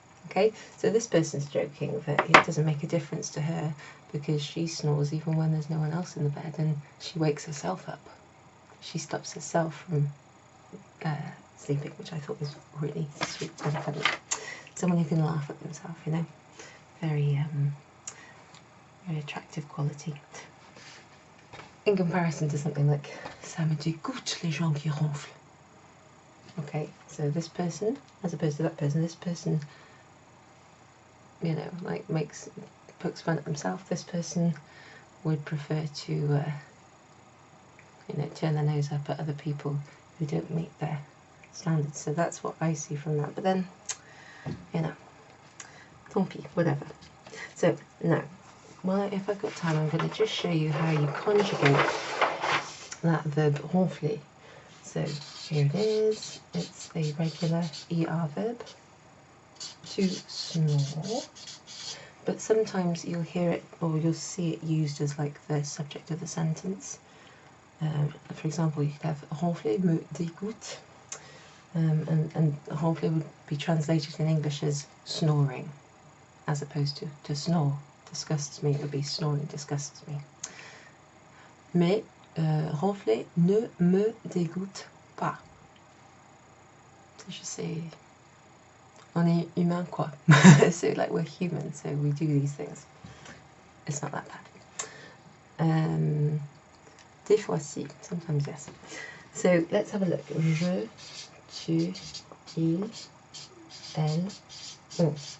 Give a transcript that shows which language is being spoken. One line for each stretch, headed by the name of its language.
English: Okay, so this person's joking that it doesn't make a difference to her because she snores even when there's no one else in the bed, and she wakes herself up. She stops herself from sleeping, which I thought was really sweet and funny. Someone who can laugh at themselves, you know. Very, very attractive quality. In comparison to something like
French: ça me dégoûte les gens qui ronflent.
English: Okay, so this person, as opposed to that person, this person, you know, like pokes fun at himself. This person would prefer to, you know, turn their nose up at other people who don't meet their standards. So that's what I see from that. But then, you know,
French: tant pis,
English: whatever. So now, well, if I've got time, I'm going to just show you how you conjugate that verb ronfler. So here it is. It's a regular ER verb, to snore. But sometimes you'll hear it or you'll see it used as like the subject of the sentence. For example, you could have
French: ronfler me dégoûte,
English: and ronfler would be translated in English as snoring, as opposed to snore disgusts me. It would be snoring disgusts me.
French: Mais ronfler ne me dégoûte pas.
English: So
French: je sais, on est humain quoi.
English: So like we're human, so we do these things. It's not that bad.
French: Des fois si,
English: sometimes yes. So let's have a look.
French: Je, tu, il, elle, on.